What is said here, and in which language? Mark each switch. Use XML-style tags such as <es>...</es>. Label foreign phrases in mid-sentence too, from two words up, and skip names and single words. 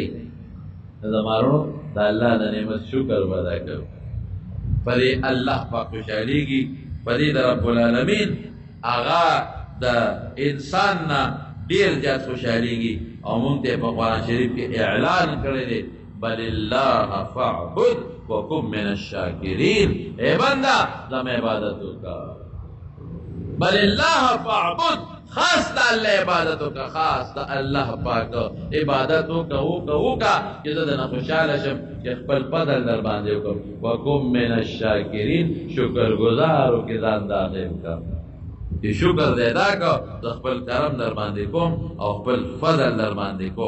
<ps>زمارونو د الله د نعمت شکر به ادا کوو، په دې الله پاک خوشحالېږي، په دې د</ps> <ar>رب العالمین</ar> <ps>هغه د انسان نه ډېر زیات خوشحالېږي. او مونږ ته په قرآن شریف کې اعلان کړی دی</ps> <ar>بل الله فاعبد وکن من الشاکرین.</ar> <ps>اے بندہ زم عبادت وکړه،</ps> <ar>بل الله فاعبد،</ar> <ps>خاص د الله عبادت وکړه، خاص د الله پاک عبادت وکړه چې زه درنه خوشحاله شم، چې خپل فضل در باندې وکړم.</ps> <ar>وکن من الشاکرین،</ar> <ps>شکر گزار وکړې ځان داخل کړه چې شکر دې ادا کړه، د خپل کرم در باندې کوم او خپل فضل در باندې کوم.</ps>